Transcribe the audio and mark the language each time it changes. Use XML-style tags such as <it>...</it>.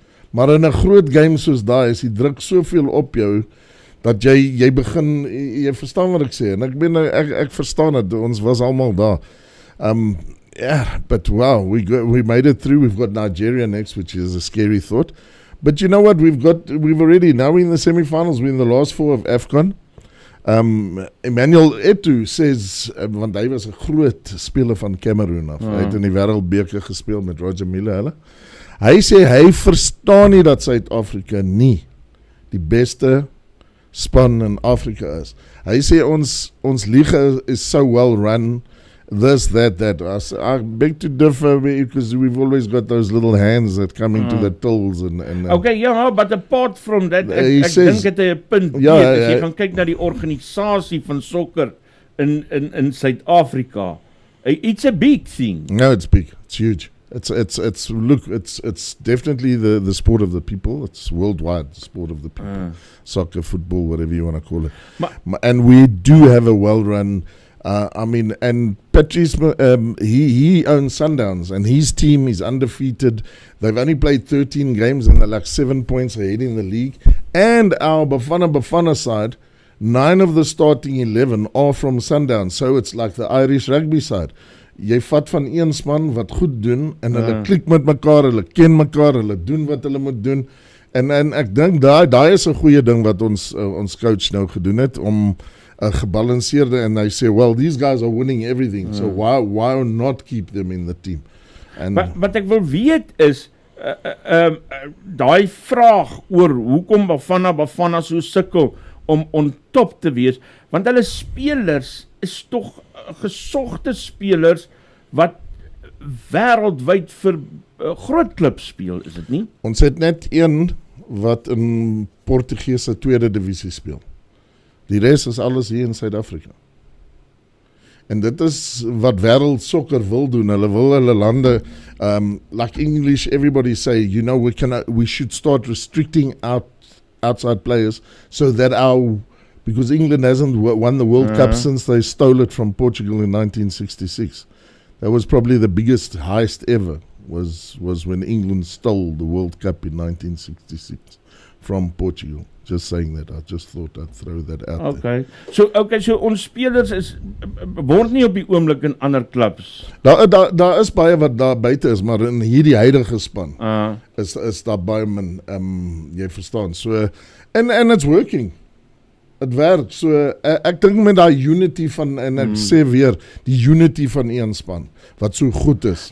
<af>Maar in 'n groot game soos daai is die druk soveel op jou dat jy begin, jy verstaan wat ek sê, en ek verstaan dit, ons was almal daar.</af> <en>But wow, we made it through. We've got Nigeria next, which is a scary thought. But you know what, we've already, now we're in the semi-finals, we're in the last 4 of AFCON.</en> <af>Emmanuel Eto'o says, want hy was 'n groot speler van Cameroon af, hy het in die Wêreldbeker gespeel met Roger Milla, hulle. Hy sê, hy verstaan nie dat Suid-Afrika nie die beste span in Afrika is. Hy sê, ons liga is so</af> <en>well run, this, that. I beg to differ because we've always got those little hands that come into the tills. Okay, but apart from that,</en> <af>ek dink het hy 'n punt as jy gaan kyk na die organisasie van sokker in Suid-Afrika.</af> <en>It's a big thing. No, it's big. It's huge. It's definitely the sport of the people. It's worldwide, the sport of the people. Soccer, football, whatever you want to call it. And we do have a well-run, and Patrice, he owns Sundowns, and his team is undefeated. They've only played 13 games, and they're like 7 points ahead in the league. And our Bafana side, 9 of the starting 11 are from Sundowns. So it's like the Irish rugby side.</en> <af>Jy vat van een span wat goed doen, en hulle klik met mekaar, hulle ken mekaar, hulle doen wat hulle moet doen, en ek dink daai is 'n goeie ding wat ons coach nou gedoen het, om 'n gebalanseerde, en hy sê,</af> <en>well, these guys are winning everything, so why not keep them in the team?</en> <af>Wat ek wil weet is, daai vraag oor hoekom Bafana so sukkel om on top te wees, want hulle spelers is tog gesogte spelers wat wêreldwyd vir groot klubs speel, is dit nie? Ons het net een wat in Portugese tweede divisie speel. Die res is alles hier in Suid-Afrika. En dit is wat wêreld sokker wil doen. Hulle wil hulle lande,</af> <en>like English, everybody say, we should start restricting outside players so that because England hasn't won the World Cup since they stole it from Portugal in 1966. That was probably the biggest heist ever, was when England stole the World Cup in 1966 from Portugal. Just saying that, I just thought I'd throw that out there.</en> <af>So ons spelers word nie op die oomblik in ander klubs. Daar is baie wat daar buite is, maar in hierdie huidige span is daar baie min, jy verstaan.</af> <en>So, and it's working.</en> <af>Het werk, so ek dink met daai unity van, en ek sê weer, die unity van een span, wat so goed is.</af>